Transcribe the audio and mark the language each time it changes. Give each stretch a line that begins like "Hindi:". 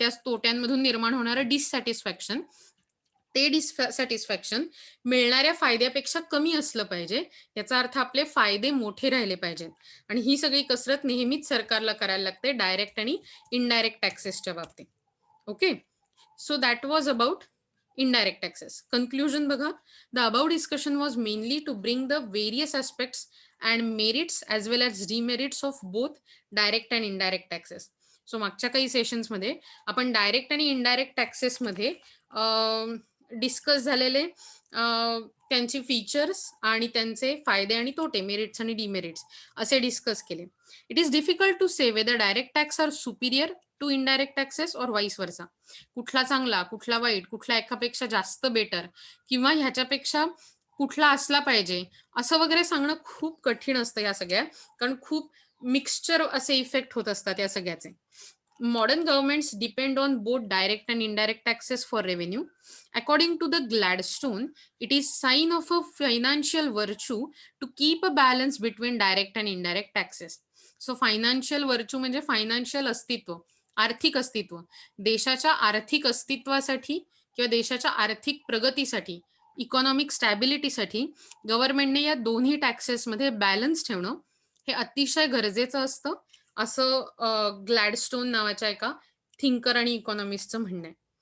Marathi: त्या तोट्यांमधून निर्माण होणारं डिससॅटिस्फॅक्शन, ते डिससॅटिस्फॅक्शन मिळणाऱ्या फायद्यापेक्षा कमी असलं पाहिजे. याचा अर्थ आपले फायदे मोठे राहिले पाहिजेत आणि ही सगळी कसरत नेहमीच सरकारला करायला लागते डायरेक्ट आणि इनडायरेक्ट टॅक्सेसच्या बाबतीत. Okay.
English: So that was about indirect taxes. Conclusion
Marathi: बघा.
English: The above discussion was mainly to bring the various aspects and merits as well as demerits of both direct and indirect taxes.
Marathi: So मागच्या काही सेशन्समध्ये आपण direct आणि indirect टॅक्सेसमध्ये discuss झालेले त्यांची features आणि त्यांचे फायदे आणि तोटे, मेरिट्स आणि डिमेरिट्स असे डिस्कस केले.
English: It is difficult to say whether direct tax are superior to indirect taxes or vice versa.
Marathi: कुठला चांगला, कुठला वाईट, कुठला एकापेक्षा जास्त बेटर किंवा ह्याच्यापेक्षा कुठला असला पाहिजे, असं वगैरे सांगणं खूप कठीण असतं या सगळ्या, कारण खूप मिक्सचर असे इफेक्ट होत असतात या सगळ्याचे.
English: Modern governments depend on both direct and indirect taxes for revenue. According to the Gladstone, it is sign of a financial virtue to keep a balance between direct and indirect taxes. So financial virtue
Marathi: म्हणजे financial अस्तित्व, आर्थिक अस्तित्व. देशाच्या आर्थिक अस्तित्वासाठी किंवा देशाच्या आर्थिक प्रगतीसाठी, इकॉनॉमिक स्टॅबिलिटीसाठी गव्हर्नमेंटने या दोन्ही टॅक्सेसमध्ये बॅलन्स ठेवणं हे अतिशय गरजेचं असतं, असं ग्लॅडस्टोन नावाच्या एका थिंकर आणि इकॉनॉमिस्टचं म्हणणं आहे.